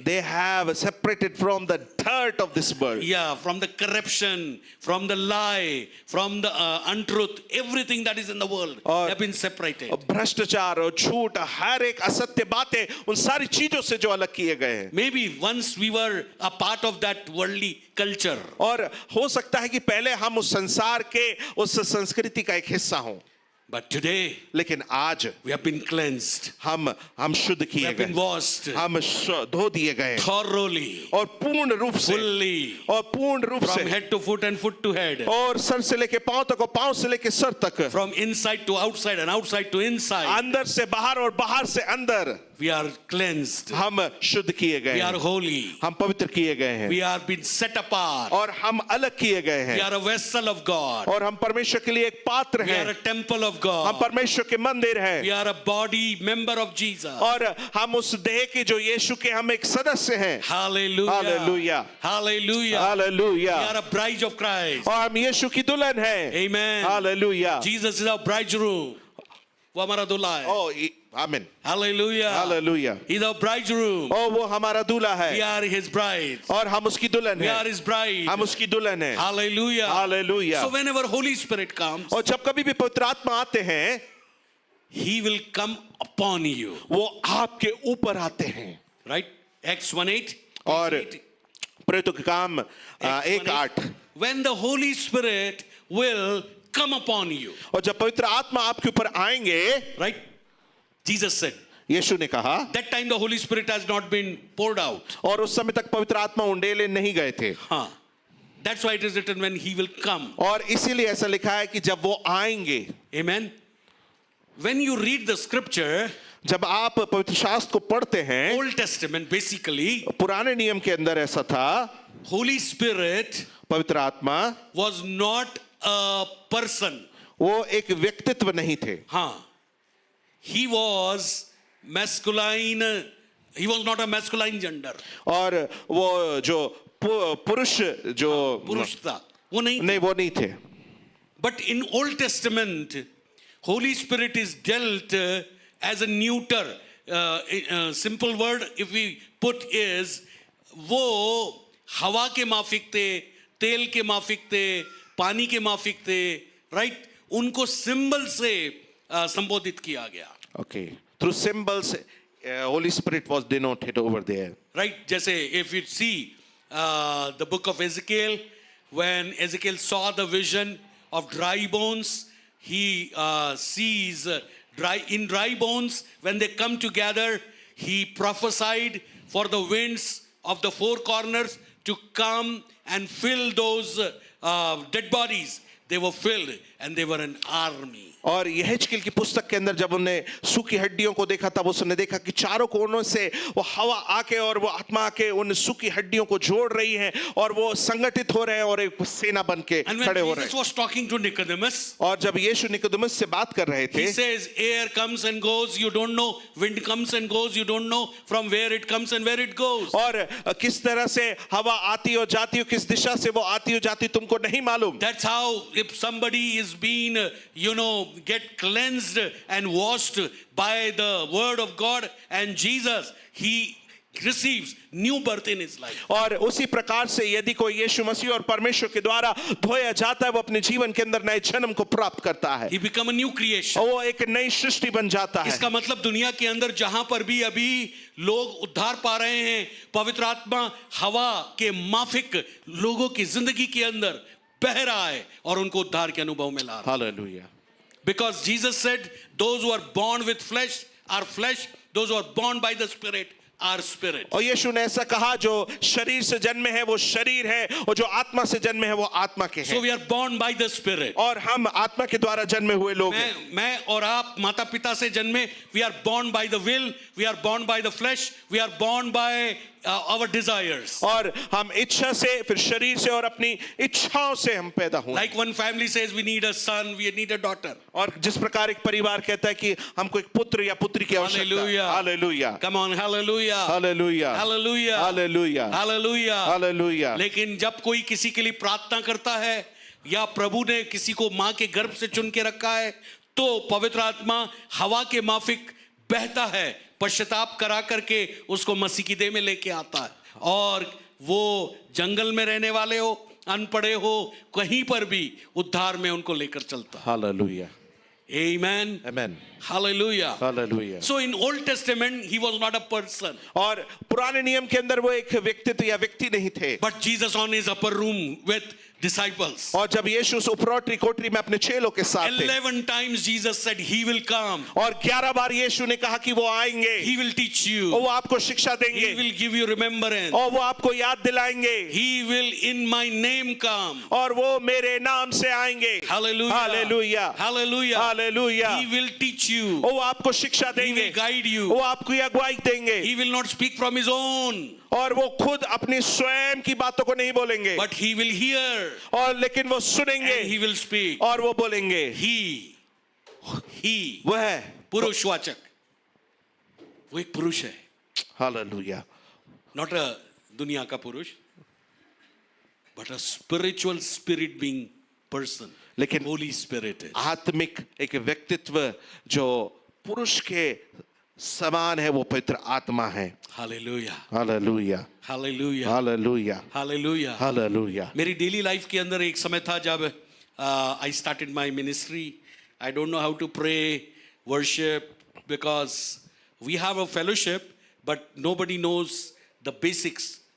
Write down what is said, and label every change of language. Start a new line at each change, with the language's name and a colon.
English: They have separated from the dirt of this world. Yeah, from the corruption, from the lie, from the untruth, everything that is in the world,
Hindi: और-
English: they have been separated.
Hindi: और भ्रष्टाचार और झूठ, हर एक असत्य बातें, उन सारी चीजों से जो अलग किए गए हैं।
English: Maybe once we were a part of that worldly culture.
Hindi: और हो सकता है कि पहले हम उस संसार के उस संस्कृति का एक हिस्सा हों,
English: But today,
Hindi: लेकिन आज
English: we have been cleansed.
Hindi: हम शुद्ध
English: We
Hindi: किए
English: have been washed
Hindi: हम धो दिए गए
English: thoroughly,
Hindi: और पूर्ण रूप से,
English: fully,
Hindi: और पूर्ण रूप
English: from
Hindi: से,
English: head to foot and foot to head,
Hindi: और सर से लेके पांव तक और पांव से लेके सर तक,
English: from inside to outside and outside to inside.
Hindi: अंदर से बाहर और बाहर से अंदर
English: We are cleansed.
Hindi: हम शुद्ध किए गए
English: We are
Hindi: हैं,
English: holy.
Hindi: हम पवित्र किए गए हैं
English: We are been set apart.
Hindi: और हम अलग किए गए
English: We
Hindi: हैं
English: are a vessel of God.
Hindi: और हम परमेश्वर के लिए एक पात्र
English: We are
Hindi: हैं,
English: a temple of
Hindi: हम
English: God.
Hindi: परमेश्वर के मंदिर हैं
English: We are a body member of Jesus.
Hindi: और हम उस देह के जो यीशु के हम एक सदस्य हैं।
English: Hallelujah. Hallelujah. Hallelujah. We
Hindi: hallelujah,
English: are a bride of Christ.
Hindi: और हम यीशु की दुल्हन हैं।
English: Amen.
Hindi: Hallelujah,
English: Jesus is our bridegroom.
Hindi: वो हमारा दूल्हा है. ओ आमीन,
English: Hallelujah.
Hindi: Hallelujah,
English: He's our bridegroom.
Hindi: ओ वो हमारा दूल्हा
English: We
Hindi: है
English: are his bride.
Hindi: और हम उसकी दुल्हन
English: We are
Hindi: हैं,
English: his bride.
Hindi: हम उसकी दुल्हन हैं।
English: Hallelujah.
Hindi: Hallelujah,
English: So whenever Holy Spirit comes,
Hindi: और जब कभी भी पवित्र आत्मा आते हैं,
English: he will come upon you.
Hindi: वो आपके ऊपर आते हैं।
English: Right? Acts 1:8.
Hindi: और प्रेरितों के काम
English: Acts 1:8, 1:8. When the Holy Spirit will come upon you.
Hindi: और जब पवित्र आत्मा आपके ऊपर आएंगे,
English: Right? Jesus said,
Hindi: यीशु ने कहा,
English: that time the Holy Spirit has not been poured out.
Hindi: और उस समय तक पवित्र आत्मा उंडेले नहीं गए थे, Huh.
English: That's why it is written when he will come.
Hindi: और इसीलिए ऐसा लिखा है कि जब वो आएंगे।
English: Amen. When you read the scripture,
Hindi: जब आप पवित्र शास्त्र को पढ़ते हैं,
English: Old Testament basically,
Hindi: पुराने नियम के अंदर ऐसा था,
English: Holy Spirit
Hindi: पवित्र आत्मा
English: was not a person.
Hindi: वो एक व्यक्तित्व नहीं थे,
English: Huh. He was masculine. He was not a masculine gender.
Hindi: और वो जो पुरुष जो पुरुष था वो नहीं. नहीं, वो नहीं थे।
English: But in Old Testament, Holy Spirit is dealt as a neuter. Simple word if we put is,
Hindi: वो हवा के माफिक थे, तेल के माफिक थे, पानी के माफिक थे, right? उनको सिंबल से संबोधित किया गया.
English: Okay, through symbols, Holy Spirit was denoted over there. Right? जैसे if you see the book of Ezekiel, when Ezekiel saw the vision of dry bones, he sees dry bones, when they come together, he prophesied for the winds of the four corners to come and fill those dead bodies. They were filled and they were an army.
Hindi: और यहेजकेल की पुस्तक के अंदर जब उन्होंने सूखी हड्डियों को देखा, तब उसने देखा कि चारों कोनों से वो हवा आके और वो आत्मा आके उन सूखी हड्डियों को जोड़ रही है और वो संगठित हो रहे हैं और एक सेना बन के
English: And when
Hindi: खड़े हो रहे
English: Jesus
Hindi: हैं।
English: was talking to Nicodemus,
Hindi: और जब यीशु निकोदेमुस से बात कर रहे
English: he
Hindi: थे,
English: says, air comes and goes, you don't know. Wind comes and goes, you don't know from where it comes and where it goes.
Hindi: और किस तरह से हवा आती और जाती हो, किस दिशा से वो आती और जाती तुमको नहीं मालूम।
English: That's how if somebody is being, get cleansed and washed by the word of God and Jesus, he receives new birth in his life.
Hindi: और उसी प्रकार से यदि कोई यीशु मसीह और परमेश्वर के द्वारा धोया जाता है, वो अपने जीवन के अंदर नए जन्म को प्राप्त करता है
English: He become a new creation.
Hindi: और वो एक नई सृष्टि बन जाता है। इसका मतलब दुनिया के अंदर जहां पर भी अभी लोग उद्धार पा रहे हैं, पवित्र आत्मा हवा के माफिक लोगों की जिंदगी के अंदर बह रहा है और उनको उद्धार के अनुभव में ला रहा है. Hallelujah.
English: Because Jesus said, those who are born with flesh are flesh, those who are born by the Spirit our spirit.
Hindi: और यीशु ने ऐसा कहा, जो शरीर से जन्मे हैं वो शरीर है, और जो आत्मा से जन्मे हैं वो आत्मा के
English: So
Hindi: हैं।
English: we are born by the spirit.
Hindi: और हम आत्मा के द्वारा जन्मे हुए लोग हैं। मैं और आप माता पिता से जन्मे,
English: we are born by the will, we are born by the flesh, we are born by our desires.
Hindi: और हम इच्छा से, फिर शरीर से और अपनी इच्छाओं से हम पैदा हुए।
English: Like one family says we need a son, we need a daughter.
Hindi: और जिस प्रकार एक परिवार कहता है कि हमको एक पुत्र या पुत्री की आवश्यकता है।
English: Hallelujah.
Hindi: Hallelujah,
English: Come on, hallelujah.
Hindi: Hallelujah,
English: Hallelujah.
Hindi: Hallelujah,
English: Hallelujah.
Hindi: Hallelujah. लेकिन जब कोई किसी के लिए प्रार्थना करता है, या प्रभु ने किसी को माँ के गर्भ से चुन के रखा है, तो पवित्र आत्मा हवा के माफिक बहता है, पश्चाताप करा करके उसको मसीह की देह में लेके आता है, और वो जंगल में रहने वाले हो, अनपढ़े हो, कहीं पर भी उद्धार में उनको लेकर चलता है। Hallelujah,
English: Amen.
Hindi: Amen,
English: Hallelujah.
Hindi: Hallelujah.
English: So in Old Testament he was not a person,
Hindi: और पुराने नियम के अंदर वो एक व्यक्तित्व या व्यक्ति नहीं थे।
English: but Jesus on his upper room with disciples.
Hindi: और जब यीशु उस उपरोटी कोठरी में अपने चेलों के साथ थे,
English: 11 times Jesus said he will come,
Hindi: और 11 बार यीशु ने कहा कि वो आएंगे,
English: he will teach
Hindi: और
English: you,
Hindi: वो आपको शिक्षा
English: he
Hindi: देंगे,
English: will give you remembrance,
Hindi: और वो आपको याद दिलाएंगे,
English: he will in my name come.
Hindi: और वो मेरे नाम से आएंगे।
English: Hallelujah.
Hindi: Hallelujah,
English: Hallelujah.
Hindi: Hallelujah.
English: He will teach you,
Hindi: वो आपको शिक्षा
English: he
Hindi: देंगे,
English: will guide you,
Hindi: वो आपको अगुवाई देंगे,
English: he will not speak from his own,
Hindi: और वो खुद अपनी स्वयं की बातों को नहीं बोलेंगे,
English: but he will hear
Hindi: और लेकिन वो
English: and
Hindi: सुनेंगे
English: he will speak.
Hindi: और वो बोलेंगे।
English: He
Hindi: वो है पुरुषवाचक, वो एक पुरुष है, हालेलुया,
English: not a
Hindi: दुनिया का पुरुष,
English: but a spiritual spirit being person.
Hindi: लेकिन
English: Holy Spirit is.
Hindi: आत्मिक एक व्यक्तित्व जो पुरुष के समान है, वो पवित्र आत्मा है।
English: Hallelujah.
Hindi: Hallelujah,
English: Hallelujah.
Hindi: Hallelujah,
English: Hallelujah.
Hindi: Hallelujah. मेरी डेली लाइफ के अंदर एक समय था जब
English: I started my ministry. I don't know how to pray, worship, because we have a fellowship, but nobody knows the basics.